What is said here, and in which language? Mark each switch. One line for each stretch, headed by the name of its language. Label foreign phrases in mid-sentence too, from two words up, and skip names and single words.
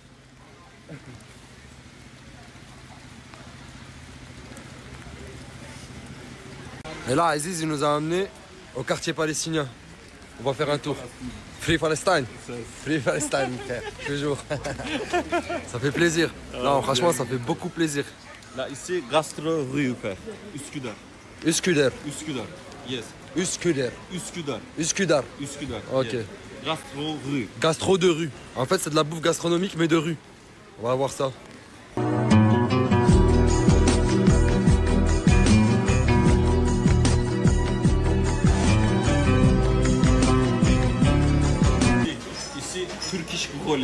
French: Et là, Aziz, il nous a amenés au quartier palestinien. On va faire un tour.
English: Free Palestine. Free Palestine,
French: frère. Toujours. Ça fait plaisir. Non, franchement, ça fait beaucoup plaisir. Là, ici, Gastro Rue, frère. Üsküdar. Üsküdar. Üsküdar. Yes. Üsküdar. Üsküdar. Üsküdar. Üsküdar. Ok. Yes. Gastro Rue. Gastro de rue. En fait, c'est de la bouffe gastronomique, mais de rue. On va voir ça. Ici, Turkish Gole.